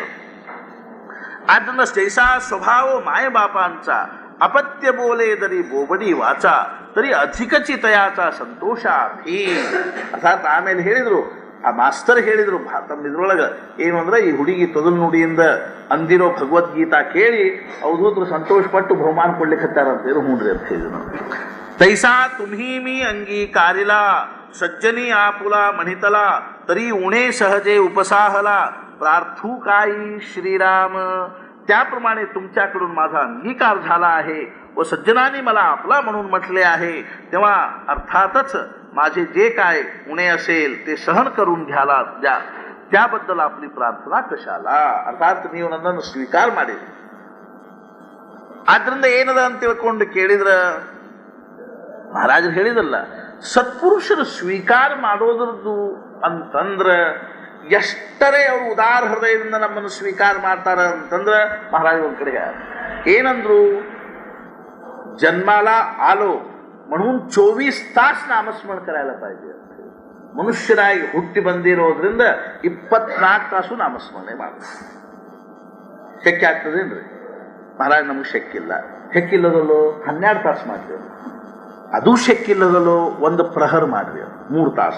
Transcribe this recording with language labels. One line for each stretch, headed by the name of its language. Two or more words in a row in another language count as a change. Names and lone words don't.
Marathi: ಆದ್ರಿಂದ जैसा स्वभाव माय बाप अंचा, अपत्य बोले दरी बोबडी वाचा, तरी अधिकची तयाचा संतोष अभी.
Kannada: ಅರ್ಥಾತ್ ಆಮೇಲೆ ಹೇಳಿದ್ರು, ಆ ಮಾಸ್ತರ್ ಹೇಳಿದ್ರು ತಮ್ಮ ಇದ್ರೊಳಗೆ ಏನು ಅಂದ್ರೆ ಈ ಹುಡುಗಿ ತೊದಲ್ ನುಡಿಯಿಂದ ಅಂದಿರೋ ಭಗವದ್ಗೀತಾ ಕೇಳಿ ಅವಧೂತರು ಸಂತೋಷ ಪಟ್ಟು ಬಹುಮಾನ ಕೊಡ್ಲಿಕ್ಕತ್ತಾರಂತೇನು ಹೂಣ್ರಿ ಅಂತ ಹೇಳಿದ್ರು.
Marathi: तैसा तुम्ही मी अंगीकारिला, सज्जनी आपुला म्हणितला, तरी उणे सहजे उपसाहला, प्रार्थू काही श्रीराम. त्याप्रमाणे तुमच्याकडून माझा अंगीकार झाला आहे व सज्जनांनी मला आपला म्हणून म्हटले आहे, तेव्हा अर्थातच माझे जे काय उणे असेल ते सहन करून घ्याला द्या, त्याबद्दल आपली प्रार्थना कशाला.
Kannada: अर्थात ನೀವು ನನ್ನನ್ನು ಸ್ವೀಕಾರ ಮಾಡಿ. ಆದ್ರಿಂದ ಏನದ ಅಂತ ತಿಳ್ಕೊಂಡು ಕೇಳಿದ್ರ ಮಹಾರಾಜರು ಹೇಳಿದಲ್ಲ, ಸತ್ಪುರುಷರು ಸ್ವೀಕಾರ ಮಾಡೋದ್ರದ್ದು ಅಂತಂದ್ರೆ ಎಷ್ಟರೇ ಅವರು ಉದಾರ ಹೃದಯದಿಂದ ನಮ್ಮನ್ನು ಸ್ವೀಕಾರ ಮಾಡ್ತಾರ ಅಂತಂದ್ರೆ ಮಹಾರಾಜ ಒಂದ್ ಕಡೆಗೆ ಏನಂದ್ರು,
Marathi: जन्माला आलो म्हणून 24 तास नामस्मरण करायला पाहिजे.
Kannada: ಮನುಷ್ಯರಾಗಿ ಹುಟ್ಟಿ ಬಂದಿರೋದ್ರಿಂದ 24 ತಾಸು ನಾಮಸ್ಮರಣೆ ಮಾಡಬೇಕು. ಶಕ್ಯ ಆಗ್ತದೇನ್ರಿ? ಮಹಾರಾಜ್ ನಮ್ಗೆ ಶಕ್ಕಿಲ್ಲ. ಶಕ್ಕಿಲ್ಲದಲ್ಲೋ 12 ತಾಸು ಮಾಡ್ತೇವೆ. ಅದು ಶಕ್ಕಿಲ್ಲದಲ್ಲೋ 1 ಪ್ರಹರ್ ಮಾಡ್ರಿ, 3 ತಾಸು.